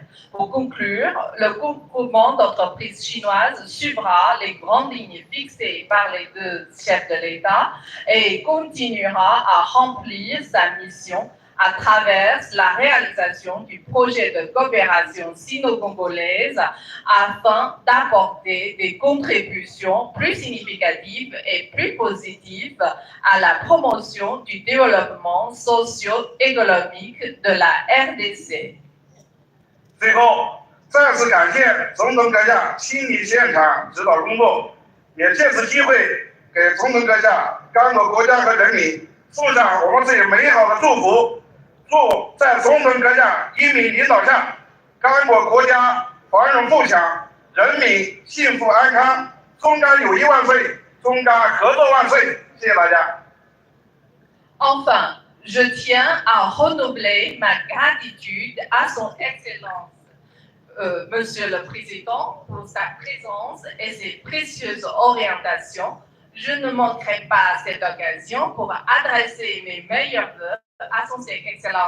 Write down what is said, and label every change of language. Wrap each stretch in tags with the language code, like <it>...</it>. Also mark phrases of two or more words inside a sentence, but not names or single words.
<fr>Pour conclure, le groupement d'entreprises chinoises suivra les grandes lignes fixées par les deux chefs de l'État et continuera à remplir sa mission à travers la réalisation du projet de coopération sino-congolaise afin d'apporter des contributions plus significatives et plus positives à la promotion du développement socio-économique de la RDC.</fr> <zh>最后，再次感谢总统阁下亲临现场指导工作，也借此机会给总统阁下、刚果国家和人民送上我们最美好的祝福。祝在总统阁下英明领导下，刚果国家繁荣富强，人民幸福安康，中甘友谊万岁，中甘合作万岁！谢谢大家。</zh> <fr>Enfin, je tiens à renouveler ma gratitude à son Excellence, Monsieur le Président, pour sa présence et ses précieuses orientations. Je ne manquerai pas cette occasion pour adresser mes meilleurs vœux à son Excellence,</fr>